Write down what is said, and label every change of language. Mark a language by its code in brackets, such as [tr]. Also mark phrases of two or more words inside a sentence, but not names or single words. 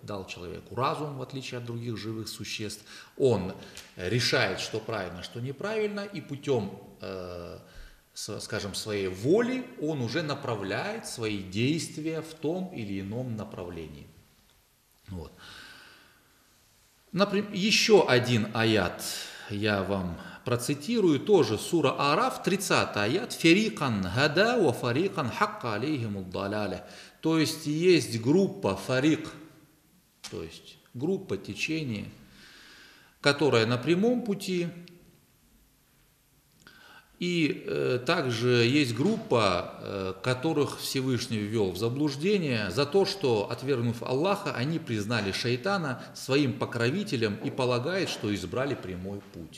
[ru] Дал человеку разум, в отличие от других живых существ. Он решает, что правильно, что неправильно, и путем, скажем, своей воли он уже направляет свои действия в том или ином направлении. Вот. Например, еще один аят я вам процитирую, тоже сура Араф, 30 аят. [ar] «فريقا هدى وفريقا حق عليهم الضلالة». [ru] То есть есть группа фарик, то есть группа течения, которая на прямом пути, и также есть группа, которых Всевышний ввел в заблуждение за то, что, отвергнув Аллаха, они признали шайтана своим покровителем и полагают, что избрали прямой путь.